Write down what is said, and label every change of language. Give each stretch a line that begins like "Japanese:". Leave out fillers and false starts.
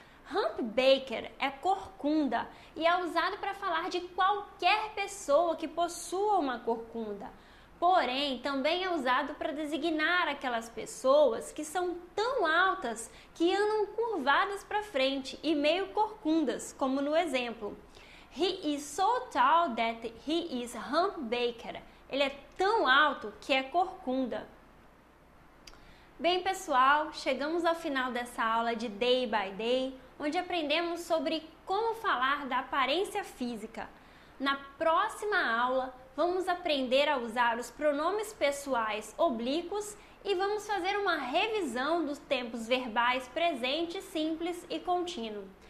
Portuguese: Humpbacker é corcunda e é usado para falar de qualquer pessoa que possua uma corcunda. Porém, também é usado para designar aquelas pessoas que são tão altas que andam curvadas para frente e meio corcundas, como no exemplo.
English: He is so tall that he is humpbacker.
Portuguese: Ele é tão alto que é corcunda. Bem, pessoal, chegamos ao final dessa aula de Day by Day, onde aprendemos sobre como falar da aparência física. Na próxima aula, vamos aprender a usar os pronomes pessoais oblíquos e vamos fazer uma revisão dos tempos verbais presente, simples e contínuo.